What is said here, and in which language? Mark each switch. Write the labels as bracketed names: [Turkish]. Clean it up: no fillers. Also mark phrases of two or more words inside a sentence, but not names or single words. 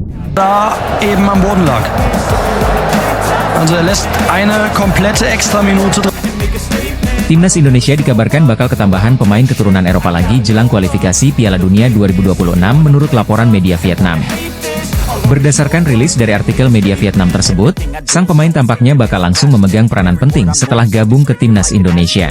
[German] da eben am Boden lag. Also er lässt eine komplette Extraminute drin. [Indonesian] Timnas Indonesia dikabarkan bakal ketambahan pemain keturunan Eropa lagi jelang kualifikasi Piala Dunia 2026 menurut laporan media Vietnam. Berdasarkan rilis dari artikel media Vietnam tersebut, sang pemain tampaknya bakal langsung memegang peranan penting setelah gabung ke Timnas Indonesia.